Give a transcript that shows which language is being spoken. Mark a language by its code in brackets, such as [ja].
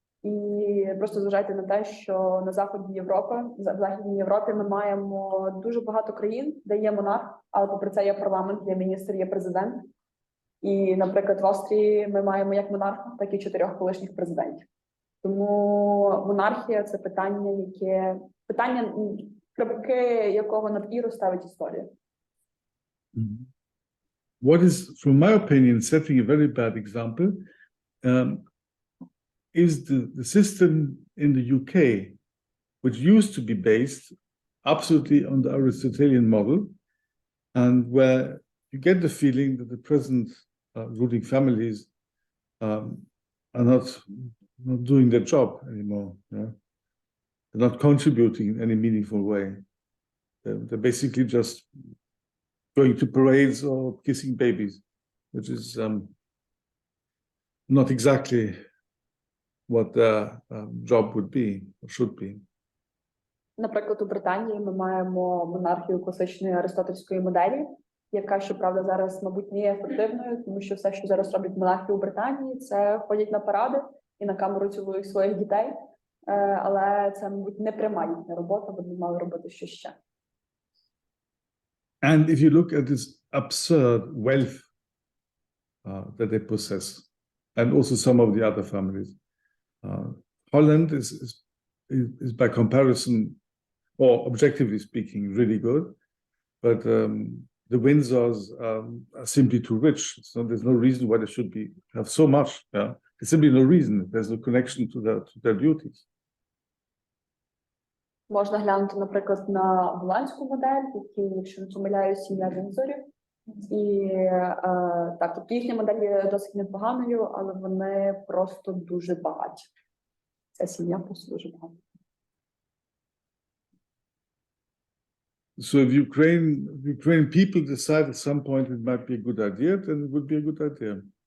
[uk] І просто зважайте на те, що в Західній Європі ми маємо дуже багато країн, де є монарх, але попри це є парламент, є міністр, є президент. І, наприклад, в Австрії ми маємо як монарха, так і 4 колишніх президентів. Тому монархія – це питання, крапки якого над «і» ставить історія. [en] What is, from my opinion, setting a very bad example, is the system in the UK, which used to be based absolutely on the Aristotelian model, and where you get the feeling that the present ruling families are not doing their job anymore. Yeah? They're not contributing in any meaningful way. They're basically just going to parades or kissing babies, which is not exactly what their job would be or should be. [uk] Наприклад, у Британії ми маємо монархію класичної аристотельської моделі, яка, щоправда, зараз, мабуть, не є ефективною, тому що все, що зараз роблять монархи у Британії, це ходять на паради і на камеру цілують своїх дітей, але це, мабуть, не пряма їхня робота, вони мали робити щось ще. [en] And if you look at this absurd wealth that they possess, and also some of the other families, Holland is by comparison, or objectively speaking, really good, but the Windsors are simply too rich. So there's no reason why they should have so much. Yeah? There's simply no reason. There's no connection to their duties. [uk] Можна глянути, наприклад, на голландську модель, які, якщо не помиляюсь, сім'я Віндзорів, І так, тобто їхня модель є досить непоганою, але вони просто дуже багаті. Ця сім'я просто дуже багата. [en] So if Ukrainian people decide at some point it might be a good idea, then it would be a good idea.